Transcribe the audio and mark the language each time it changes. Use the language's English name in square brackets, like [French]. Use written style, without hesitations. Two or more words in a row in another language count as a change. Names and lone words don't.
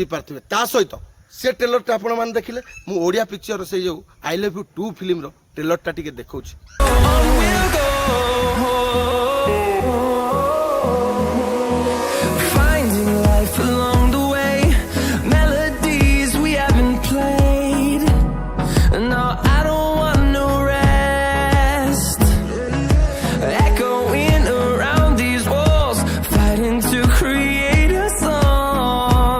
[Odia] ପାରିଥିବେ ତା ସହିତ ସେ ଟ୍ରେଲର ଟା ଆପଣ ମାନେ ଦେଖିଲେ ମୁଁ ଓଡ଼ିଆ ପିକଚର ସେ ଯୋ ଆଇ ଲଭ ୟୁ 2 ଫିଲ୍ମ ର ଟ୍ରେଲର ଟା ଟିକେ ଦେଖାଉଛି [English] On we'll go, finding life along the way, melodies we haven't played. No, I don't want no rest, echoing around these walls, fighting to create a song.